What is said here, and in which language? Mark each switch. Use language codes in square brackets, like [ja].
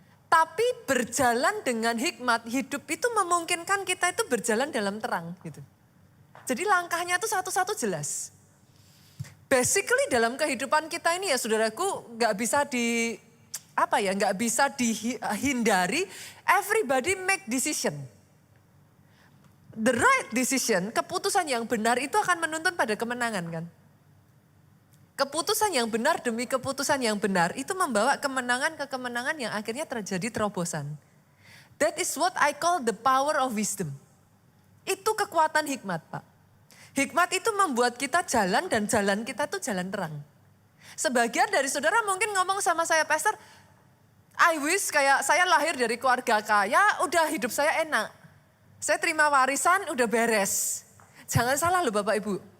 [id] Tapi berjalan dengan hikmat, hidup itu memungkinkan kita itu berjalan dalam terang gitu. Jadi langkahnya itu satu-satu jelas. Basically dalam kehidupan kita ini ya saudaraku nggak bisa nggak bisa dihindari. [en] Everybody make decision. The right decision, [id] keputusan yang benar itu akan menuntun pada kemenangan kan. Keputusan yang benar demi keputusan yang benar itu membawa kemenangan ke kemenangan yang akhirnya terjadi terobosan. [en] That is what I call the power of wisdom. [id] Itu kekuatan hikmat Pak. Hikmat itu membuat kita jalan dan jalan kita tuh jalan terang. Sebagian dari saudara mungkin ngomong sama saya, Pastor, [en] I wish [id] kayak saya lahir dari keluarga kaya, udah hidup saya enak. Saya terima warisan, udah beres. Jangan salah loh Bapak Ibu.